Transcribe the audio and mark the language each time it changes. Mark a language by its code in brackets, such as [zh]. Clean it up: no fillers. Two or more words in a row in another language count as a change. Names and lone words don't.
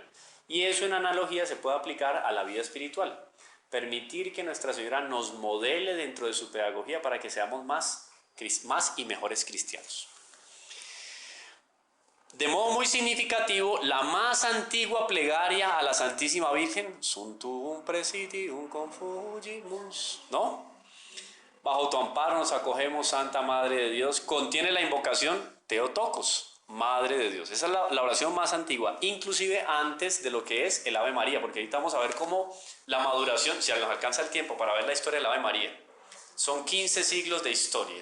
[es] Y eso en analogía se puede aplicar a la vida espiritual. Permitir que Nuestra Señora nos modele dentro de su pedagogía para que seamos más y mejores cristianos. De modo muy significativo, la más antigua plegaria a la Santísima Virgen, [la] Suntum presidium confugimus, [es] ¿no? Bajo tu amparo nos acogemos, Santa Madre de Dios, contiene la invocación Theotokos, Madre de Dios. Esa es la oración más antigua, inclusive antes de lo que es el Ave María, porque ahorita vamos a ver cómo la maduración, si nos alcanza el tiempo para ver la historia del Ave María, son 15 siglos de historia.